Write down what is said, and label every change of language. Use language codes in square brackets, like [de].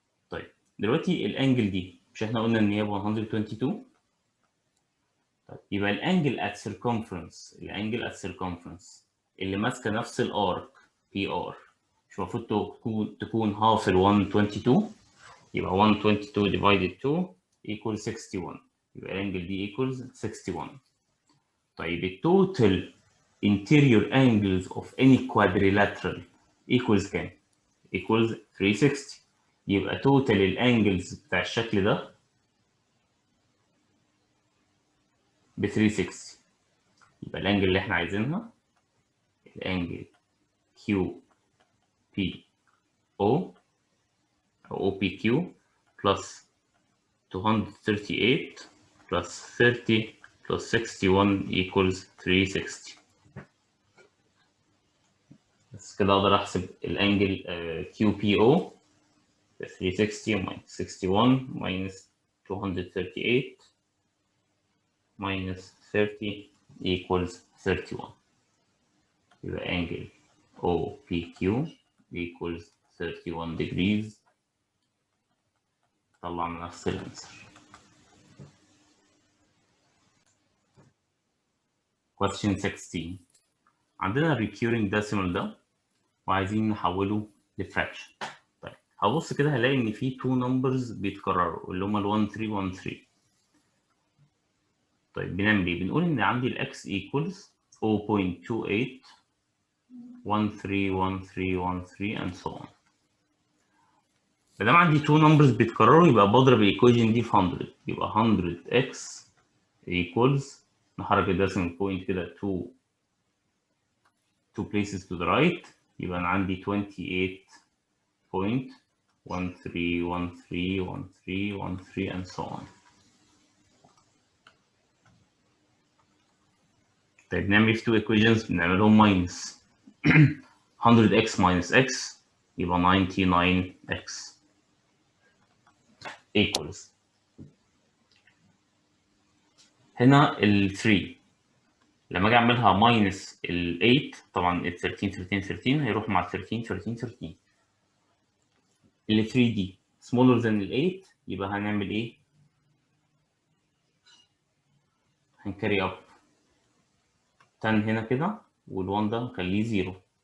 [ar] طيب دلوقتي الانجل دي مش احنا قلنا ان هي 122؟ طيب يبقى الانجل [en] at circumference [ar] اللي ماسكه نفس الارك PR مش المفروض تكون half ال 122؟ يبقى 122 divided 2 equals 61. يبقى الانجل دي equals 61. طيب التوتال [en] interior angles of any quadrilateral [ar] equals كام؟ equals 360. يبقى توتال الانجلز بتاع الشكل ده ب 360. يبقى الانجل اللي احنا عايزينها الانجل QPO او OPQ plus 238 plus 30 plus 61 equals 360. بس كده اقدر احسب الانجل QPO 360 minus 61 minus 238 minus 30 equals 31. [en] يبقى angle OPQ equals 31 degrees. [ar] طلعنا نفس الانسر. [en] Question 16. [ar] عندنا recurring decimal ده وعايزين نحوله لفراكشن. طيب هبص كده هلاقي ان في 2 numbers بيتكرروا اللي هما ال 1 3 1 3. طيب بنعمل ايه؟ بنقول ان عندي الاكس equals 0.28 13 13 13 [en] and so on. [ar] ما دام عندي 2 numbers بيتكرروا يبقى بضرب الايكويشن دي في 100. يبقى 100x equals نحرك الديسيمال بوينت كده [en] two places to the right، [ar] يبقى أنا عندي 28.131313 and so on. طيب نعمل في two equations بنعملهم minus 100x minus x يبقى 99x equals هنا ال 3 لما اجي اعملها minus ال 8 طبعا ال 13 13 13 هيروح مع 13 13 13 ال 3 دي [en] smaller than [ar] ال 8 يبقى هنعمل ايه؟ هنكاري اب 10 هنا كده وال 1 ده نخليه 0.